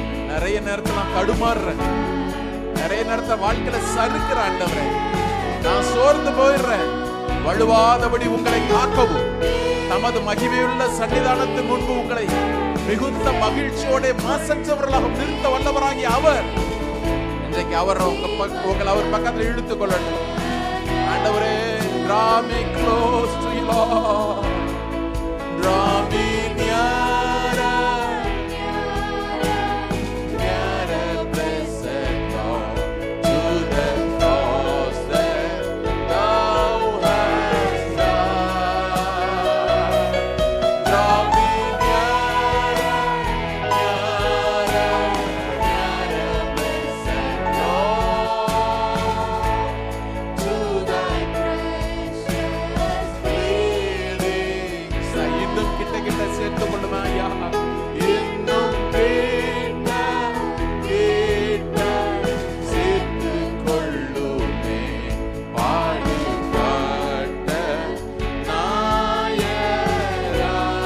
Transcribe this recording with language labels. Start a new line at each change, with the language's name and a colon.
Tamil: நிறைய நேரத்தில் நான் தடுமாறுறேன், நிறைய நேரத்தில் வாழ்க்கையில சறுக்கிற ஆண்டவரே, நான் சோர்ந்து போயிடுறேன். வலுவாதபடி உங்களை காக்கவும் தமது மகிமையுள்ள சன்னிதானத்தின் முன்பு உங்களை மிகுந்த மகிழ்ச்சியோட மாசற்றவர்களாக நிறுத்த வல்லவராகி அவர் இன்றைக்கு உங்களை அவர் பக்கத்தில் இழுத்துக் கொள்ளட்டும்.
English: ஆண்டவரே, draw me close to you, Lord. Draw me nearer, nearer, blessed Lord, to the cross that thou hast done. Draw me nearer, nearer, nearer, blessed Lord, to thy precious healings.
Tamil: இன்னும் கிட்ட கிட்ட சேர்த்து கொள்ளுமா ஐயா, இன்னும் கிட்ட கிட்ட சேர்த்து கொள்ளுமே பாடுபட்ட நாயரா.